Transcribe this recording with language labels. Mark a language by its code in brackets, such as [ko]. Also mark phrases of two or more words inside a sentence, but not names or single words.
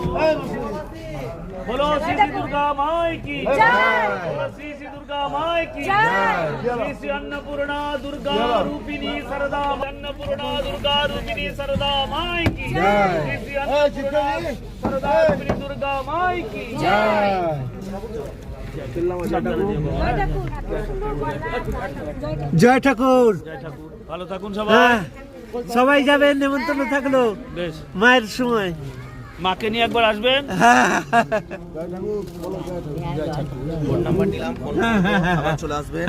[hi] बोलो श्री श्री दुर्गा माई की बोलो श्री श्री दुर्गा माई की श्री श्री अन्नपूर्णा दुर्गा रूपिणी सरदा अन्नपूर्णा दुर्गा रूपिणी सरदा माई की श्री श्री अन्नपूर्णा सरदा रूपिणी दुर्गा माई की जय। [bn] জয় ঠাকুর। জয় ঠাকুর ভালো থাকুন সবাই হ্যাঁ, সবাই যাবেন, নেমন্তন্ন থাকলো বেশ মায়ের সময়। মাকে নিয়ে একবার আসবেন হ্যাঁ ফোন নাম্বার নিলাম, ফোন আবার চলে আসবেন।